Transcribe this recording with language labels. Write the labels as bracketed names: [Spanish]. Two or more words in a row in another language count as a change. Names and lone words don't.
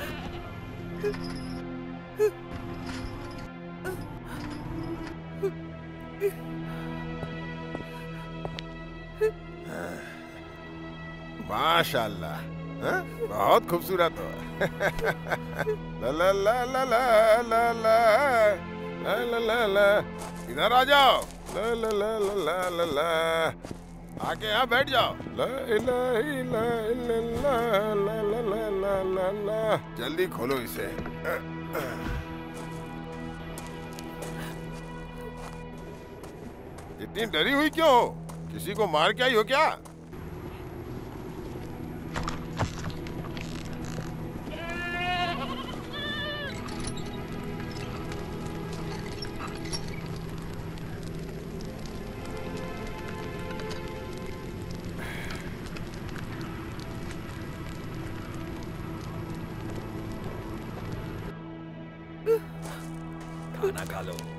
[Hindi] माशाल्लाह, बहुत खूबसूरत हो। ला ला ला ला ला ला ला ला ला ला, इधर आ जाओ। ला ला ला ला ला ला, आके यहाँ बैठ जाओ। [Arabic] لا إله إلا الله, ला ला ला ला ला ला, [Hindi] जल्दी खोलो इसे। इतनी डरी हुई क्यों हो? किसी को मार के आई हो क्या? खाना खा लो।